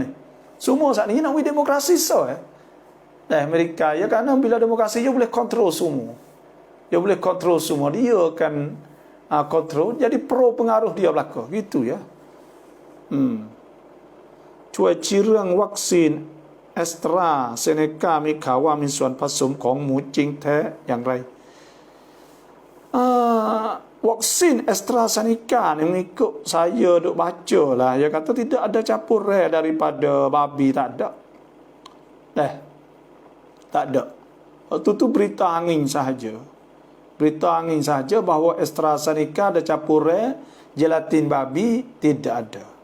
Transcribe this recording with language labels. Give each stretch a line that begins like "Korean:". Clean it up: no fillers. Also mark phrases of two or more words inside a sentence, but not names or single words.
Malay: Semua saat ni nak wi demokrasi Amerika ya, kerana bila demokrasi dia boleh kontrol semua. Dia boleh kontrol semua. Dia akan kontrol, jadi pro pengaruh dia belaka. Gitu ya. Cuai cirang vaksin AstraZeneca
Thai: มีข่าวว่ามีส่วนผสมของหมูจริงแท้อย่างไร
Malay: vaksin AstraZeneca ni mengikut saya duk baca lah, dia kata tidak ada campur rare daripada babi, tak ada. Tak ada. Waktu tu berita angin sahaja. Berita angin sahaja bahawa AstraZeneca ada campur rare, gelatin babi tidak ada.